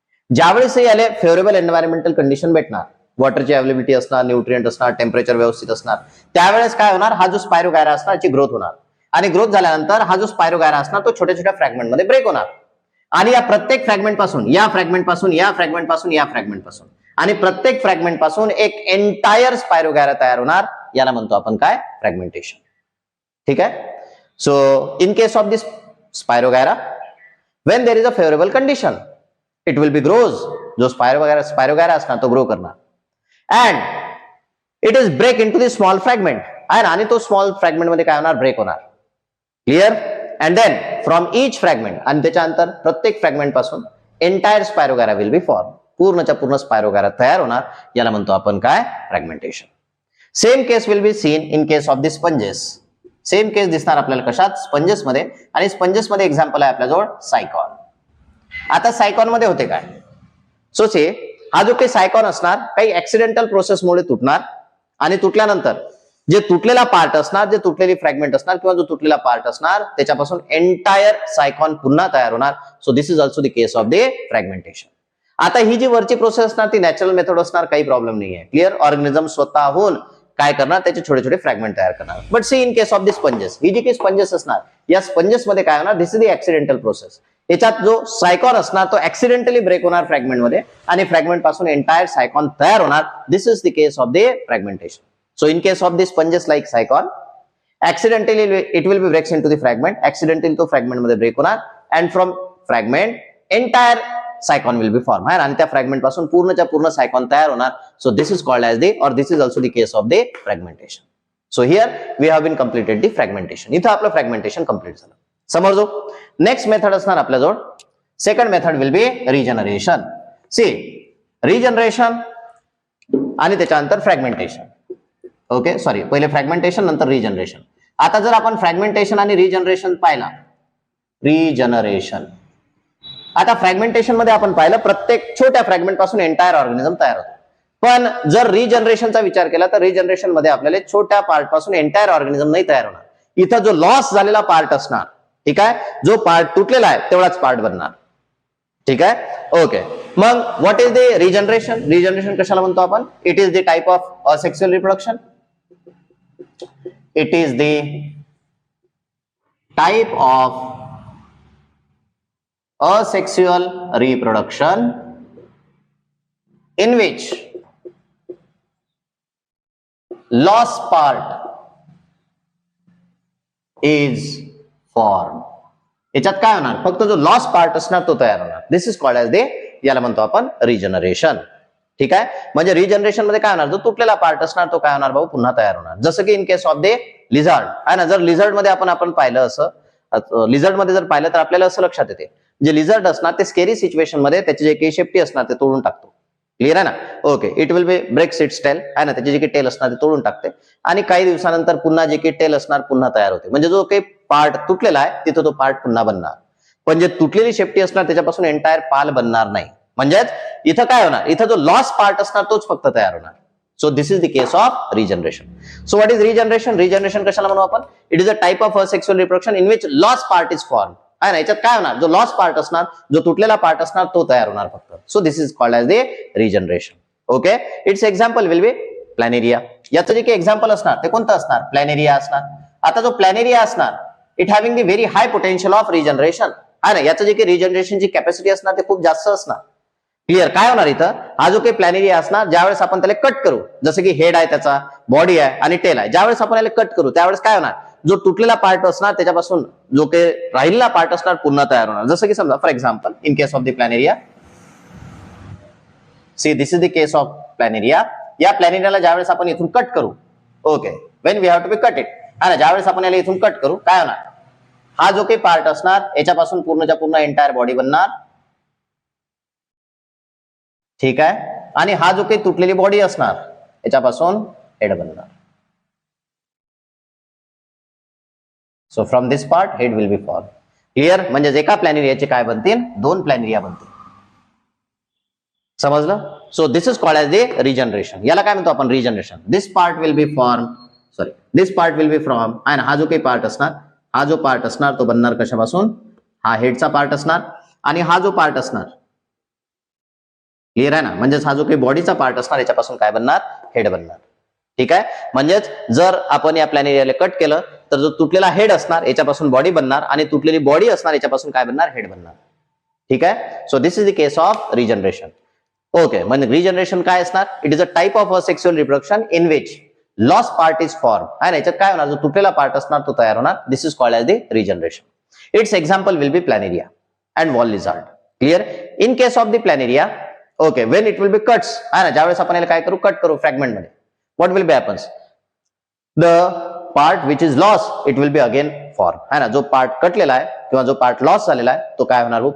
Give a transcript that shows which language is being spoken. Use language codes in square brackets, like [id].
[mr] ज्यावेळेस याला favourable environmental condition भेटणार, वॉटरची अवेलेबिलिटी असणार, न्यूट्रिएंट असणार, टेम्परेचर व्यवस्थित असणार, त्यावेळेस काय होणार, हा जो स्पायरोगॅरा असणार याची ग्रोथ होणार. आणि ग्रोथ झाल्यानंतर हा जो स्पायरोगॅरा असणार तो छोट्या छोट्या फ्रॅगमेंट मध्ये ब्रेक होणार. आणि या प्रत्येक फ्रॅगमेंट पासून, या फ्रॅगमेंट पासून, या फ्रॅगमेंट पासून, या फ्रॅगमेंट पासून आणि प्रत्येक फ्रॅगमेंट पासून एक एंटायर स्पायरोगॅरा तयार होणार. याला म्हणतो आपण काय, फ्रॅगमेंटेशन. ठीक आहे. [en] So in case of this spirogyra when there is a favourable condition it will be grows. [mr] जो स्पायरोगॅरा असणार तो ग्रो करणार. [en] And it is break into the small fragment. [mr] आणि तो स्मॉल फ्रॅगमेंट मध्ये काय होणार, ब्रेक होणार. Clear. [en] and then from each fragment, [mr] आणि त्याच्यानंतर प्रत्येक फ्रॅगमेंट पासून [en] Entire spirogyra will be form. [mr] पूर्णच्या पूर्ण स्पायरोगॅरा तयार होणार. याला म्हणतो आपण काय, fragmentation. [en] Same case will be seen in case of the sponges. [mr] Same केस दिसणार आपल्याला कशात, स्पंजेस मध्ये. आणि स्पंजेस मध्ये एक्झाम्पल आहे आपल्याजवळ सायकॉन. आता सायकॉन मध्ये होते काय, सो से हा जो काही सायकॉन असणार काही ऍक्सिडेंटल प्रोसेसमुळे तुटणार. आणि तुटल्यानंतर जे तुटलेला पार्ट असणार, जे तुटलेली फ्रॅगमेंट असणार किंवा जो तुटलेला पार्ट असणार त्याच्यापासून एंटायर सायकॉन पुन्हा तयार होणार. [en] So this is also the case of the fragmentation. [mr] आता ही जी वरची प्रोसेस असणार ती नॅचरल मेथड असणार, काही प्रॉब्लेम नाही आहे. क्लिअर. ऑर्गॅनिझम स्वतःहून काय करणार, त्याचे छोटे छोटे फ्रॅगमेंट तयार करणार. [en] but see in case of the sponges, [mr] ही जी काही स्पंजेस असणार या स्पंजेस मध्ये काय होणार, [en] This is the accidental process. [mr] याच्यात जो सायकॉन असणार तो ऍक्सिडेंटली ब्रेक होणार फ्रॅगमेंट मध्ये आणि फ्रॅगमेंट पासून एंटायर सायकॉन तयार होणार. [en] This is the case of the fragmentation. So in case of the sponges like cycon, accidentally it will be breaks into the fragment. Accidentally [mr] तो fragment मध्ये break होणार [en] and from fragment entire [mr] सायकॉन [en] will be form [mr] आहे आणि त्या fragment पासून पूर्णच्या पूर्ण सायकॉन तयार होणार. [en] So this is called as the or this is also the case of the fragmentation. So here we have been completed the fragmentation. [mr] इथं आपलं फ्रॅगमेंटेशन कम्प्लीट झालं. समजलो. नेक्स्ट मेथड असणार आपल्याजवळ. [en] Second method will be regeneration. [mr] C regeneration आणि त्याच्यानंतर fragmentation. Okay sorry, पहिले फ्रॅगमेंटेशन नंतर रिजनरेशन. आता जर आपण फ्रॅगमेंटेशन आणि रिजनरेशन पाहिला, रिजनरेशन, आता फ्रॅगमेंटेशन मध्ये आपण पाहिलं प्रत्येक छोट्या फ्रॅगमेंट पासून एंटायर ऑर्गॅनिझम तयार होतो. पण जर रिजनरेशनचा विचार केला तर रिजनरेशन मध्ये आपल्याला छोट्या पार्ट पासून एंटायर ऑर्गॅनिझम नाही तयार होणार. इथं जो लॉस झालेला पार्ट असणार, ठीक आहे, जो पार्ट तुटलेला आहे तेवढाच पार्ट बनणार. ठीक आहे. ओके, मग [en] What is the regeneration? [mr] Regeneration कशाला म्हणतो आपण? [en] It is the type of asexual reproduction. It is the type of asexual reproduction in which lost part is formed. [mr] याच्यात काय होणार? फक्त जो लॉस पार्ट असणार तो तयार होणार. [en] this is called as the, [mr] याला म्हणतो आपण रिजनरेशन. ठीक आहे. म्हणजे रिजनरेशन मध्ये काय होणार? जो तुटलेला पार्ट असणार तो काय होणार भाऊ? पुन्हा तयार होणार. जसं की in case of the lizard आहे ना. जर लिझार्ड मध्ये आपण पाहिलं, असं लिझार्ड मध्ये जर पाहिलं तर आपल्याला असं लक्षात येते, जे लिझर्ड असणार ते स्केरी सिच्युएशन मध्ये त्याचे जे काही शेपटी असणार ते तोडून टाकतो. क्लिअर आहे ना. Okay, [en] it will be breaks its tail [mr] आहे ना. त्याचे जे काही टेल असणार ते तोडून टाकते आणि काही दिवसानंतर पुन्हा जे काही टेल असणार पुन्हा तयार होते. म्हणजे जो काही पार्ट तुटलेला आहे तिथं तो पार्ट पुन्हा बनणार. पण जे तुटलेली शेपटी असणार त्याच्यापासून एंटायर पाल बनणार नाही. म्हणजेच इथं काय होणार? इथं जो लॉस पार्ट असणार तोच फक्त तयार होणार. [en] So this is the case of regeneration. So what is regeneration? [mr] Regeneration कशाला म्हणू आपण? [en] It is a type of asexual reproduction in which lost part is formed. [mr] आहे ना. याच्यात काय होणार? जो लॉस पार्ट असणार, जो तुटलेला पार्ट असणार तो तयार होणार फक्त. [en] So this is called as the regeneration. [mr] Okay, [en] Its example will be planaria. [mr] याचं जे काही एक्झाम्पल असणार ते कोणतं असणार? प्लॅनेरिया असणार. आता जो प्लॅनेरिया असणार, [en] It having the very high potential of regeneration आहे ना. [mr] याचं जे काही रिजनरेशनची कॅपॅसिटी असणार ते खूप जास्त असणार. क्लिअर. काय होणार इथं? हा जो काही प्लॅनेरिया असणार, ज्यावेळेस आपण त्याला कट करू, जसं की हेड आहे त्याचा, बॉडी आहे आणि टेल आहे, ज्यावेळेस आपण याला कट करू त्यावेळेस काय होणार? जो तुटलेला पार्ट असणार त्याच्यापासून जो काही राहिलेला पार्ट असणार पुन्हा तयार होणार. जसं की समजा [en] For example in case of the planaria, see this is the case of planaria. [mr] या प्लॅनेरियाला ज्यावेळेस आपण इथून कट करू, okay, [en] when we have to be cut it, [mr] आणि ज्यावेळेस आपण याला इथून कट करू काय होणार? हा जो काही पार्ट असणार याच्यापासून पूर्णच्या पूर्ण एंटायर बॉडी बनणार. ठीक आहे. आणि हा जो काही तुटलेली बॉडी असणार याच्यापासून हेड बनणार. [en] So from this part head will be form. Clear. [mr] म्हणजे एका प्लॅनेरियाचे काय बनतील? दोन प्लॅनेरिया बनतील. समजलं. [en] So this is called as the regeneration. [mr] याला काय म्हणतो आपण? Regeneration. [en] this part will be form, sorry, this part will be from, [mr] आणि हा जो काही पार्ट असणार, हा जो पार्ट असणार तो बनणार कशापासून? हा हेडचा पार्ट असणार. आणि हा जो पार्ट असणार, क्लिअर आहे ना, म्हणजेच हा जो काही बॉडीचा पार्ट असणार याच्यापासून काय बनणार? हेड बनणार. ठीक आहे. म्हणजेच जर आपण या प्लॅनेरियाला कट केलं तर जो तुटलेला हेड असणार याच्यापासून बॉडी बनणार आणि तुटलेली बॉडी असणार याच्यापासून काय बनणार? हेड बनणार. ठीक आहे. [en] So this is the case of regeneration. Okay, [mr] म्हणजे रिजनरेशन काय असणार? [en] It is a type of sexual reproduction in which loss part is form. [mr] आणि याच्यात काय होणार? जो तुटलेला पार्ट असणार तो तयार होणार. [en] This is called as the regeneration. Its example will be planaria and wall lizard. Clear. In case of the planaria, okay, when it will be cuts आहे ना, [mr] ज्यावेळेस आपण याला काय करू? कट करू फ्रॅगमेंट मध्ये, [en] What will be happens? The part which is loss it will be again form [mr] आहे ना. जो पार्ट कटलेला आहे किंवा जो पार्ट लॉस झालेला आहे तो काय होणार?